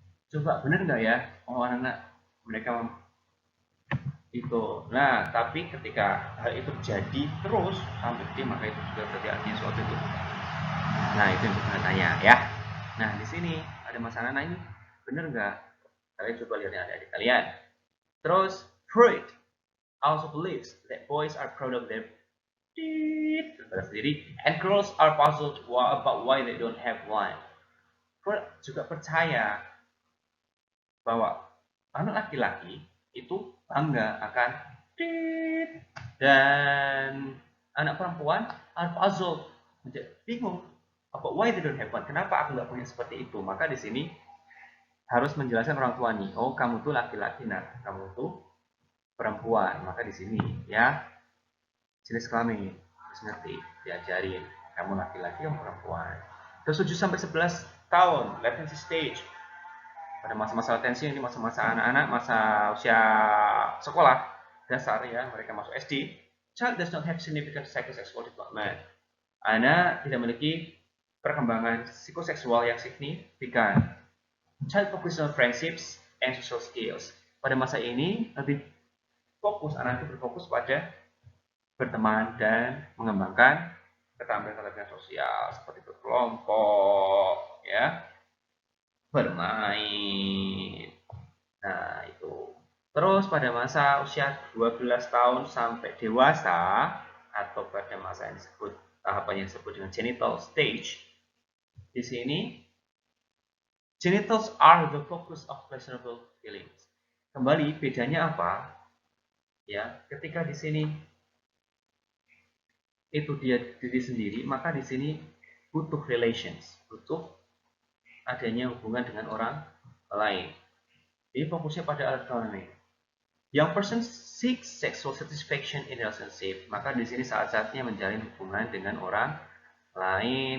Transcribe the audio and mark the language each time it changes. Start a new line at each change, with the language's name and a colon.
Indonesian: Coba bener nggak ya, anak-anak mereka itu. Nah, tapi ketika hal itu terjadi terus sampai gede, maka itu juga berarti artinya suatu itu. Nah, itu yang kita tanya ya. Nah, di sini ada masalah ini bener nggak? Kalian coba lihat adik-adik kalian. Terus
English: Freud also believes that boys are proud of their
Indonesian: sendiri
English: and girls are puzzled about why they don't have one.
Indonesian: Freud juga percaya bahwa anak laki-laki itu bangga akan dan anak perempuan
English: are puzzled,
Indonesian: bingung
English: about why they don't have one.
Indonesian: Kenapa aku nggak punya seperti itu? Maka di sini harus menjelaskan orang tua nih. Oh, kamu tuh laki-laki, nah kamu tuh perempuan. Maka di sini ya jenis kelamin harus ngerti, diajarin. Kamu laki-laki, kamu perempuan. Terus 7 sampai 11 tahun, latency stage. Pada masa-masa latensi ini masa-masa anak-anak, masa usia sekolah dasar ya, mereka masuk SD.
English: Child does not have significant psychosexual development.
Indonesian: Anak tidak memiliki perkembangan psikoseksual yang signifikan.
English: Child focus on friendships and social skills.
Indonesian: Pada masa ini lebih fokus, anak itu berfokus pada berteman dan mengembangkan keterampilan sosial seperti berkelompok, ya, bermain. Nah, itu. Terus pada masa usia 12 tahun sampai dewasa atau pada masa yang disebut tahapan yang disebut dengan genital stage. Di sini
English: genitals are the focus of pleasurable feelings.
Indonesian: Kembali bedanya apa? Ya, ketika di sini itu dia diri sendiri, maka di sini butuh relations, butuh adanya hubungan dengan orang lain. Jadi fokusnya pada alat kelamin.
English: Young person seeks sexual satisfaction in relationship,
Indonesian: maka di sini saat-saatnya menjalin hubungan dengan orang lain.